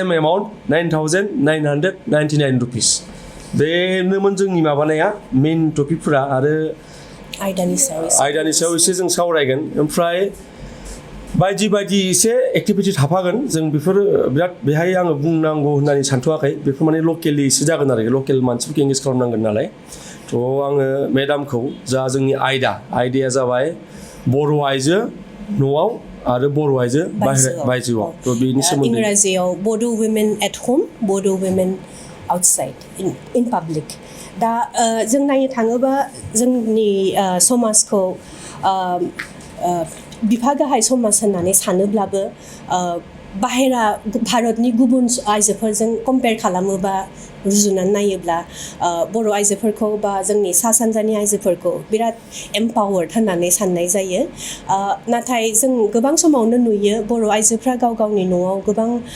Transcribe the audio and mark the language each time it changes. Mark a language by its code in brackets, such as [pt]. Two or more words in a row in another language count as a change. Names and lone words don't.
[brx] एमाउन्ट 9,999 रुपिस बेनोमोन जोंनि माबानाया [en] main topics [brx] आरो आयदानि सायाव एसे जों सावरायगोन ओमफ्राय बायदि एसे एक्टिभिटि थाफागोन जों बेफोर बिराद बेहाय आङो बुंनांगौ होननानै सानथ'वाखै बेफोर माने लकेलि एसे जागोन आरो लकेल मानसिफोरखौ एंगेज खालामनांगोन नालाय थ' आङो मेडामखौ जा जोंनि आयदाया जाबाय बर' आइजो न'आव आरो बर' आइजो बायजोआव थ' बेनि सोमोन्दै [en] इंराजियाव Bodo women at home Bodo women outside in public [brx] दा जों नायनो थाङोबा जोंनि समाजखौ बिफा गाहाय समाज होननानै सानोब्लाबो बाहेरा भारतनि गुबुन आइजोफोरजों कम्पेयार खालामोबा रुजुनानै नायोब्ला बर' आइजोफोरखौ बा जोंनि सा सानजानि आइजोफोरखौ बिराद एम्पावार्ड होननानै साननाय जायो नाथाय जों गोबां समावनो नुयो बर' आइजोफ्रा गावनि न'आव गोबां